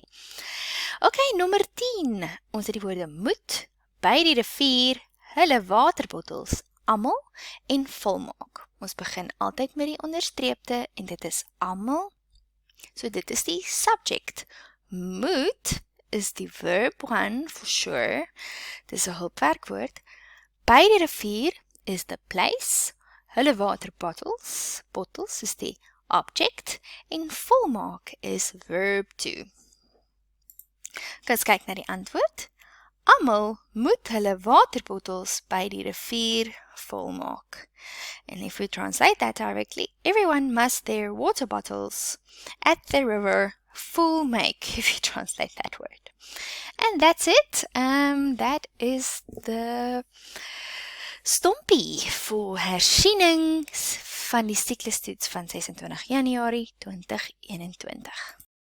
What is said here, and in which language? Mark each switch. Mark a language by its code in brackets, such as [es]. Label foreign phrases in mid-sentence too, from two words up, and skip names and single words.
[af] Okay, nommer 10. Ons het die woorde moet, by die rivier, hulle waterbottels, almal en volmaak. Ons begin altyd met die onderstreepte en dit is almal. So dit is die subject. Moet is die verb 1 [en] for sure. [af] Dit is 'n hulpwerkwoord. By die rivier [en] is the place. [af] Hulle waterbottles, bottles is die object en volmaak is verb 2. Kom ons kyk na die antwoord. Almal moet hulle waterbottels by die rivier volmaak. [en] And if we translate that directly, everyone must their water bottles at the river full make, if you translate that word. And that's it. That is the STOMPI [af] vir Hersienings van die siklustoets van 26 Januarie 2021.